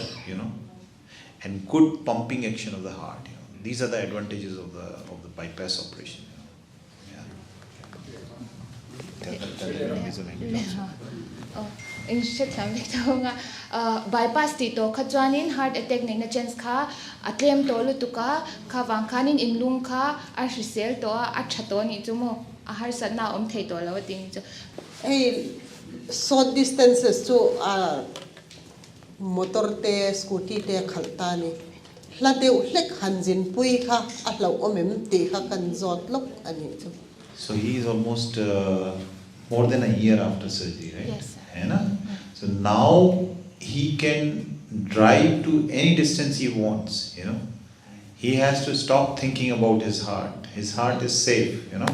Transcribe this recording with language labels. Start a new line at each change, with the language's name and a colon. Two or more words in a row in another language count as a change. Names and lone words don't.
English: You know, and good pumping action of the heart. You know, these are the advantages of the bypass operation.
Mizo: In short time nga bypass tito khachuanin
English: heart attack
Mizo: nei na chance kha atlem to lu tuka kha wang khanin in lung kha a risel to a thato ni chumo a har satna thei to lo ting chu
English: short distances
Mizo: to motor te scooty te khalta ni hladeu hlek hanjin pui kha a hlo omem te kha kan zot lok ani chu.
English: So he is almost more than a year after surgery, right? Yes, sir. So now he can drive to any distance he wants, you know. He has to stop thinking about his heart. His heart is safe, you know.